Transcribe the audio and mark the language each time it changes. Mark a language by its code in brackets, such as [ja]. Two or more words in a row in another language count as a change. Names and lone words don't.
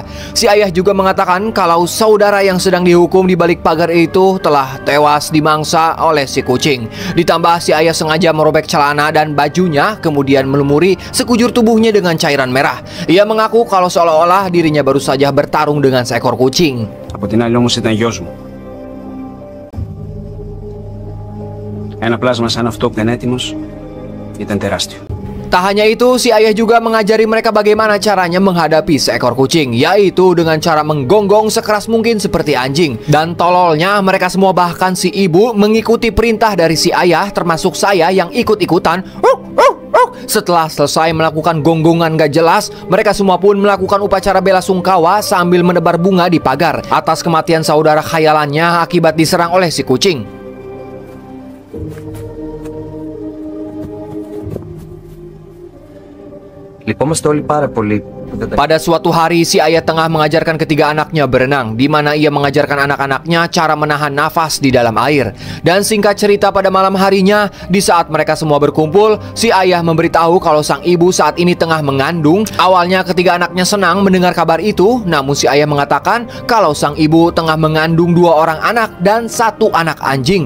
[id] Si ayah juga mengatakan kalau saudara yang sedang dihukum di balik pagar itu telah tewas dimangsa oleh si kucing. Ditambah si ayah sengaja merobek celana dan bajunya, kemudian melumuri sekujur tubuhnya dengan cairan merah. Ia mengaku kalau seolah-olah dirinya baru saja bertarung dengan seekor kucing. [el] Από την άλλη όμως ήταν γιος μου. Ένα πλάσμα σαν αυτό που ήταν έτοιμος ήταν τεράστιο. [id] Tak hanya itu, si ayah juga mengajari mereka bagaimana caranya menghadapi seekor kucing, yaitu dengan cara menggonggong sekeras mungkin seperti anjing. Dan tololnya, mereka semua bahkan si ibu mengikuti perintah dari si ayah, termasuk saya yang ikut-ikutan. Setelah selesai melakukan gonggongan gak jelas, mereka semua pun melakukan upacara bela sungkawa sambil menebar bunga di pagar atas kematian saudara khayalannya akibat diserang oleh si kucing. [el] Λυπόμαστε όλοι πάρα πολύ. [id] Pada suatu hari, si ayah tengah mengajarkan ketiga anaknya berenang, di mana ia mengajarkan anak-anaknya cara menahan nafas di dalam air. Dan singkat cerita, pada malam harinya, di saat mereka semua berkumpul, si ayah memberitahu kalau sang ibu saat ini tengah mengandung. Awalnya ketiga anaknya senang mendengar kabar itu, namun si ayah mengatakan kalau sang ibu tengah mengandung 2 orang anak dan 1 anak anjing.